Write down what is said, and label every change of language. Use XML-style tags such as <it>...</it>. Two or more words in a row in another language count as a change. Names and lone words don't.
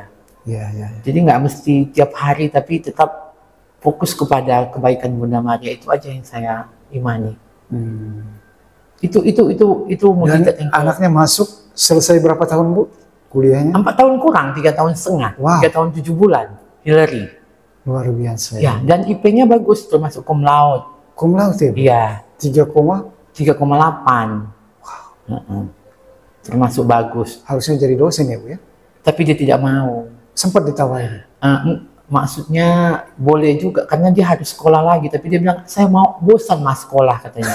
<id>Jadi nggak mesti tiap hari, tapi tetap fokus kepada kebaikan Bunda Maria, itu aja yang saya imani. Itu Dan anaknya masuk selesai berapa tahun Bu kuliahnya? 4 tahun kurang, 3 tahun setengah, 3 tahun 7 bulan. Hillary. Luar biasa. Ya, dan IP-nya bagus, termasuk</id> <la>cum laude. Cum laude</la> <id>ya? Iya. 3,8. Termasuk bagus. Harusnya jadi dosen ya Bu ya? Tapi dia tidak mau. Sempat ditawarin? Maksudnya boleh juga, karena dia harus sekolah lagi. Tapi dia bilang, saya mau bosan mas sekolah katanya.</id>